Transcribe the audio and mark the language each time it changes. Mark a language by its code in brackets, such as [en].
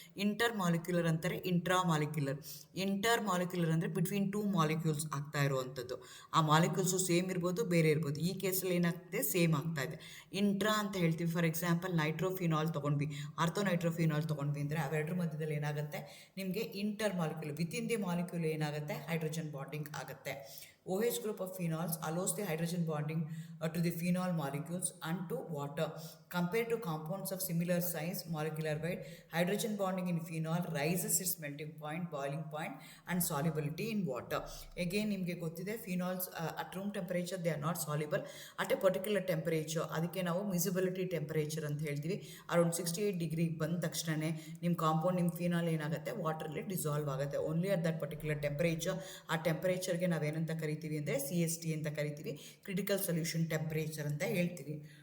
[kn] Inter molecular ಅಂತಾರೆ, intra molecular. Inter molecular ಅಂದರೆ [en] between two molecules [kn] ಆಗ್ತಾ ಇರುವಂಥದ್ದು. ಆ ಮಾಲಿಕ್ಯೂಲ್ಸು ಸೇಮ್ ಇರ್ಬೋದು, ಬೇರೆ ಇರ್ಬೋದು. ಈ ಕೇಸಲ್ಲಿ ಏನಾಗ್ತದೆ, ಸೇಮ್ ಆಗ್ತಾ ಇದೆ. ಇಂಟ್ರಾ ಅಂತ ಹೇಳ್ತೀವಿ. ಫಾರ್ ಎಕ್ಸಾಂಪಲ್ ನೈಟ್ರೋಫಿನಾಲ್ ತೊಗೊಂಡ್ವಿ, ಆರ್ಥೋನೈಟ್ರೋಫಿನಾಲ್ ತೊಗೊಂಡ್ವಿ ಅಂದರೆ ಅವೆರಡರ ಮಧ್ಯದಲ್ಲಿ ಏನಾಗುತ್ತೆ, ನಿಮಗೆ ಇಂಟರ್ ಮಾಲಿಕ್ಯುಲ್, [en] within the molecule [kn] ಏನಾಗುತ್ತೆ, ಹೈಡ್ರೋಜನ್ ಬಾಂಡಿಂಗ್ ಆಗುತ್ತೆ. [en] OH group of phenols allows the hydrogen bonding to the phenol molecules and to water. Compared to compounds of similar size, molecular weight, hydrogen bonding in phenol rises its melting point, boiling point and solubility in water. Again, [kn] ನಿಮಗೆ ಗೊತ್ತಿದೆ [en] Phenols at room temperature they are not soluble at a particular temperature. [kn] ಅದಕ್ಕೆ ನಾವು ಮಿಸಿಬಿಲಿಟಿ temperature ಅಂತ ಹೇಳ್ತೀವಿ. Around 68 degree ಬಂದ ತಕ್ಷಣವೇ ನಿಮ್ಮ compound, ನಿಮ್ಮ ಫಿನಾಲ್ ಏನಾಗುತ್ತೆ, ವಾಟರಲ್ಲಿ ಡಿಸಾಲ್ವ್ ಆಗುತ್ತೆ. [en] Only at that particular temperature. [kn] ಆ ಟೆಂಪರೇಚರ್ಗೆ ನಾವೇನಂತ ಕರಿತೀವಿ ಅಂದರೆ CST ಅಂತ ಕರಿತೀವಿ, ಕ್ರಿಟಿಕಲ್ ಸೊಲ್ಯೂಷನ್ ಟೆಂಪರೇಚರ್ ಅಂತ ಹೇಳ್ತೀವಿ.